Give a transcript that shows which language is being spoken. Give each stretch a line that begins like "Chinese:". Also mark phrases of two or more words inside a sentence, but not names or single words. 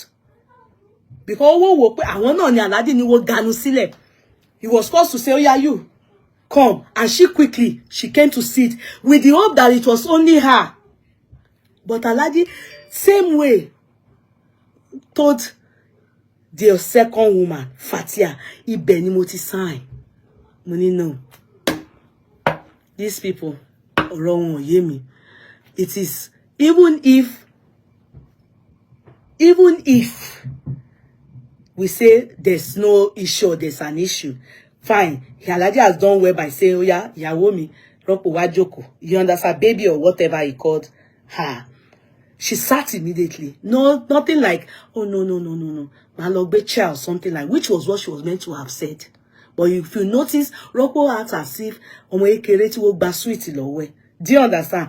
English: Because he was forced to say, oh yeah, you, come. And she came to sit with the hope that it was only her. But Alhaji, same way, told the second woman,
Yoruba: Fatia, Ibe ni mo ti sign.
English: Money no. These people,
Yoruba: ọ̀rọ̀ wọn yé mi.
English: It is, even if we say there's no issue, there's an issue, fine. Alhaji has done well by saying, oh yeah,
Yoruba: ìyàwó mi, rọ́pò wá jókòó.
English: You understand, baby or whatever he called her. She sat immediately. No, nothing like, oh, no. Malogbe chair or something like, which was what she was meant to have said. But if you notice, Rocco acts as if, do you understand?